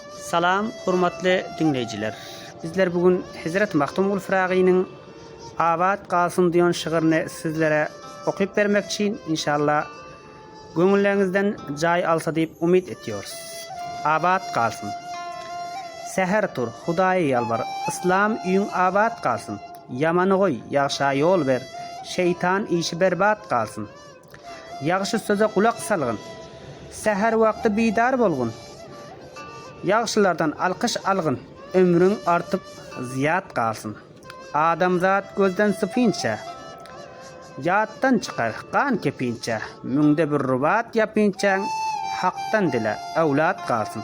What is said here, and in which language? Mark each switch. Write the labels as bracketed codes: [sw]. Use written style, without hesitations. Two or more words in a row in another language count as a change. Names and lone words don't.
[tr] Salam, hurmatly dinleyiciler. Bizler bugün Hazret Mahtumul Firagi'nin "Abat kalsın" diyen şiirini sizlere okuyup vermek için inşallah gönüllerinizden jay alsa deyip umid ediyoruz. [tk] Abat kalsın. Seher tur, Hudaýa yalvar, İslam üýüň abat kalsın. Yamany goý, ýagşa ýol ber, şeytan işi berbat kalsın. Ýagşy söze kulak salgın. Seher wagty bidar bolgun. Ýagşylardan alkyş algın, ömrüň artyp ziyat kalsın. Adamzat gözden sıpynça, ýatdan çykar kan kepinçe, müňde bir rubat ýapynçaň, hakdan dile awlat kalsın.